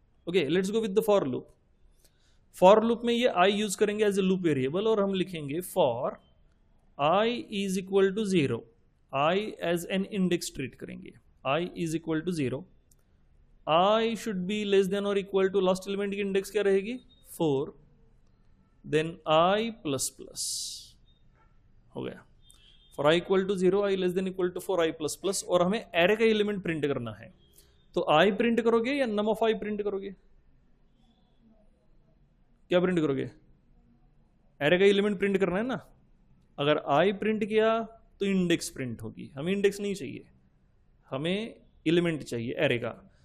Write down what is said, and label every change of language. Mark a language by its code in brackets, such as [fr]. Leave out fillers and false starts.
[en] Okay, let's go with the for loop. [hi] For loop में ये आई use करेंगे as a loop variable, और हम लिखेंगे for i is equal to 0, i as an index treat करेंगे, i is equal to 0, [en] i should be less than or equal to [hi] last element की index क्या रहेगी? [en] 4, then i plus plus [hi] हो गया। [en] for i equal to 0, i less than equal to 4, i plus plus। [hi] और हमें array का element print करना है, तो i प्रिंट करोगे या नम ऑफ i प्रिंट करोगे? क्या प्रिंट करोगे? एरे का एलिमेंट प्रिंट करना है ना। अगर आई प्रिंट किया तो इंडेक्स प्रिंट होगी, हमें इंडेक्स नहीं चाहिए, हमें एलिमेंट चाहिए एरे का।